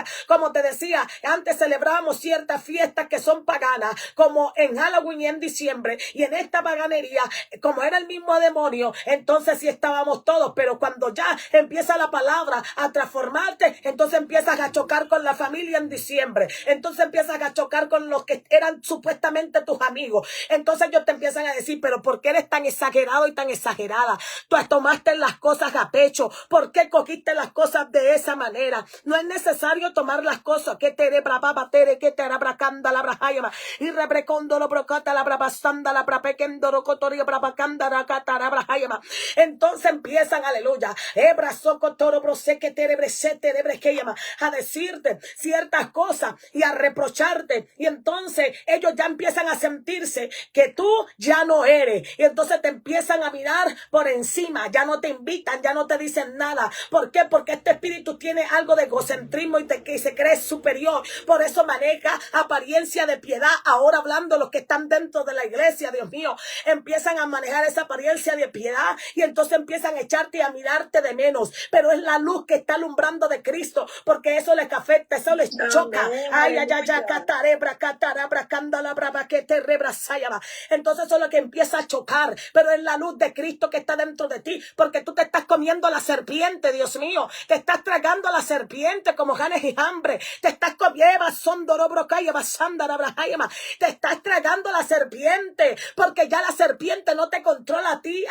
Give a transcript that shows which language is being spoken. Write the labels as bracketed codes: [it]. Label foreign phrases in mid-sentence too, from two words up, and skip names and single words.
[es] Como te decía, antes celebrábamos ciertas fiestas que son paganas, como en Halloween y en diciembre, y en esta paganería, como era el mismo demonio, entonces sí estábamos todos, pero cuando ya empieza la palabra a transformarte, entonces empiezas a chocar con la familia en diciembre, entonces empiezas a chocar con los que eran supuestamente tus amigos, entonces ellos te empiezan a decir, pero ¿por qué eres tan exagerado y tan exagerada? Tú tomaste las cosas a pecho, ¿por qué cogiste las cosas de esa manera? No es necesario tomar las cosas, que te de brapa tere, que te abracanda la brajayama, y rebrecondo lo brocata la brabasanda la brapequendo rocotorio brabacanda la catara brajayama. Entonces empiezan, aleluya, ebrazocotoro broseque tere bresete de brejayama, a decirte ciertas cosas y a reprocharte, y entonces ellos ya empiezan a sentirse que tú ya no eres, y entonces te empiezan a mirar por encima, ya no te invitan, ya no te dicen nada. ¿Por qué? Porque este espíritu tiene algo de egocentrismo y de que se cree superior, por eso maneja apariencia de piedad. Ahora hablando los que están dentro de la iglesia, Dios mío, empiezan a manejar esa apariencia de piedad y entonces empiezan a echarte y a mirarte de menos, pero es la luz que está alumbrando de Cristo, porque eso les afecta, eso les choca. Amén, Ay, ay, ay, aleluya. ay, catarebra, catarabra, candala, brava, que te rebrasayaba. Entonces eso es lo que empieza a chocar, pero es la luz de Cristo que está dentro de ti, porque tú te estás comiendo la serpiente, Dios mío, te estás tragando la serpiente como Janes y hambre, te estás comiendo, te estás tragando la serpiente, porque ya la serpiente no te controla a ti.